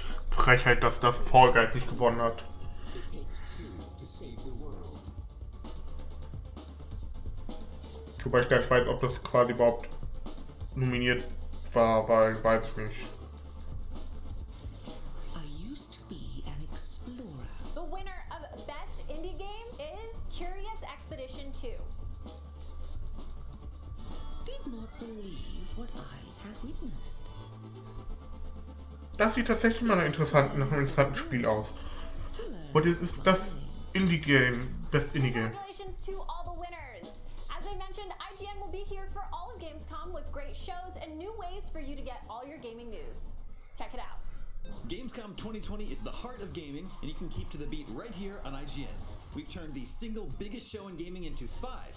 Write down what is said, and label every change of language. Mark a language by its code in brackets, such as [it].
[de] Frechheit, dass das Fall Guys nicht gewonnen hat. Wobei ich gar nicht weiß, ob das quasi überhaupt nominiert war, weil weiß ich nicht. [en] I used to be an explorer. The winner of Best Indie Game is Curious Expedition 2. Did not believe what I had witnessed. [de] Das sieht tatsächlich mal nach einem interessanten Spiel aus. Und es ist das Indie-Game, Best Indie-Game. [en] Congratulations to all the winners. As I mentioned, IGN will be here for all of Gamescom with great shows and new ways for you to get all your gaming news. Check it out. Gamescom 2020 is the heart of gaming, and you can keep to the beat right here on IGN. We've turned the single biggest show in gaming into 5